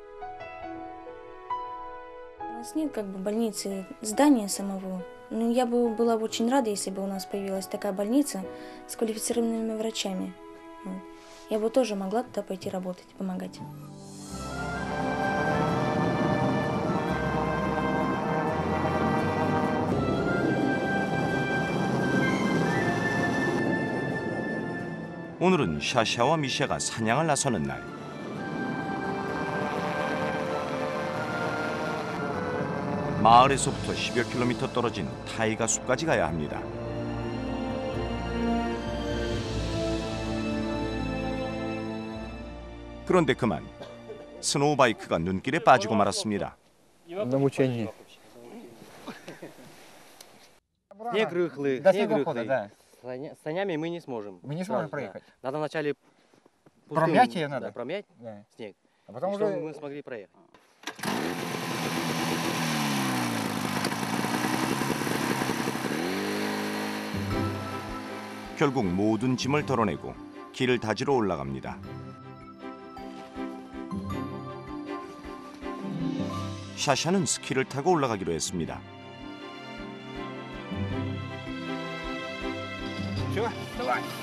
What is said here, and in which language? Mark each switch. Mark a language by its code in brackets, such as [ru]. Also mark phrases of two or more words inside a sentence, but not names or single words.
[ru] У нас нет как бы больницы, здания самого. Но я бы была бы очень рада, если бы у нас появилась такая больница с квалифицированными врачами. Вот. Я бы тоже могла туда пойти работать, помогать. [ko] 오늘은 샤샤와 미샤가 사냥을 나서는 날. 마을에서부터 10여 킬로미터 떨어진 타이가 숲까지 가야 합니다. 그런데 그만 스노우바이크가 눈길에 빠지고 말았습니다. [ru] Намучение. Снег рыхлый, До снег снегохода, рыхлый. да. С санями мы не сможем. Мы не Сразу, сможем проехать. да. Надо вначале Промять ее да, надо? промять Да. снег. А потом чтобы уже... мы смогли проехать. [ko] 결국 모든 짐을 덜어내고 길을 다지러 올라갑니다. 샤샤는 스키를 타고 올라가기로 했습니다. [ru] Все, давай.